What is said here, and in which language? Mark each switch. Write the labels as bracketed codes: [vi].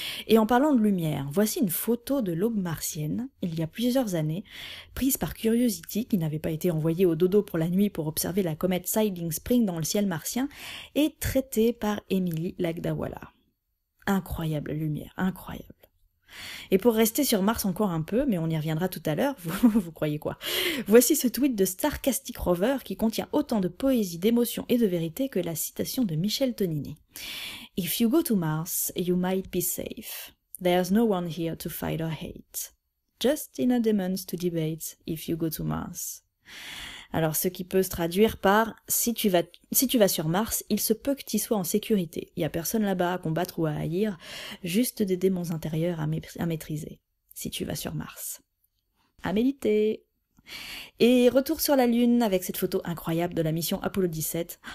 [fr] Et en parlant de lumière, voici une photo de l'aube martienne, il y a plusieurs années, prise par Curiosity, qui n'avait pas été envoyée au dodo pour la nuit pour observer la comète Siding Spring dans le ciel martien, et traitée par Émilie Lagdawala. Incroyable lumière, incroyable. Et pour rester sur Mars encore un peu, mais on y reviendra tout à l'heure, vous croyez quoi? Voici ce tweet de Starcastic Rover qui contient autant de poésie, d'émotion et de vérité que la citation de Michel Tonini. [en] If you go to Mars, you might be safe. There's no one here to fight or hate. Just inner demons to debate if you go to Mars. [fr] Alors, ce qui peut se traduire par « si tu vas sur Mars, il se peut que tu sois en sécurité. Il n'y a personne là-bas à combattre ou à haïr, juste des démons intérieurs à maîtriser. Si tu vas sur Mars. » À méditer. Et retour sur la Lune avec cette photo incroyable de la mission Apollo 17.